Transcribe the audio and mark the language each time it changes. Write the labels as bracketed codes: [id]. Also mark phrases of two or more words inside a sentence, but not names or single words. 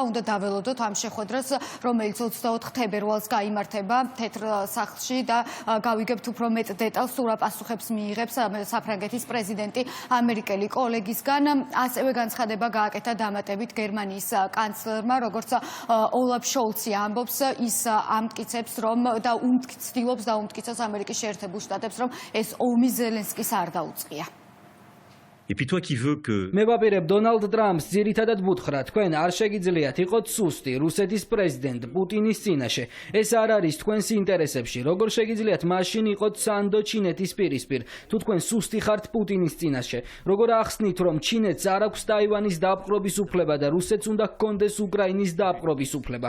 [ka] უნდა დაველოდოთ ამ შეხვედრას, რომელიც 24 თებერვალს გაიმართება თეთრ სახლში და გავიგებთ უფრო მეტ დეტალს, სულ პასუხებს მიიღებს საფრანგეთის პრეზიდენტი ამერიკელი კოლეგისგან. ასევე განცხადება გააკეთა დამატებით გერმანიის კანცლერმა, როგორც ოლაფ შოლცი ამბობს, ის ამტკიცებს, რომ და ცდილობს დაუმტკიცოს ამერიკის შეერთებულ შტატებს, რომ ეს ომი ზელენსკის არ დაუწყია. [fr] Et puis toi qui veux que [ka] მე ვაპირებ დონალდ ტრამპს ძირითადად ვუთხრა, თქვენ არ შეგიძლიათ იყოთ სუსტი რუსეთის პრეზიდენტ პუტინის წინაშე. ეს არ არის თქვენს ინტერესებში. როგორ შეგიძლიათ მაშინ იყოთ სანდო ჩინეთის პირისპირ, თუ თქვენ სუსტი ხართ პუტინის წინაშე. როგორ ახსნით, რომ ჩინეთს არ აქვს ტაივანის დაპყრობის უფლება და რუსეთს უნდა ჰქონდეს უკრაინის დაპყრობის უფლება.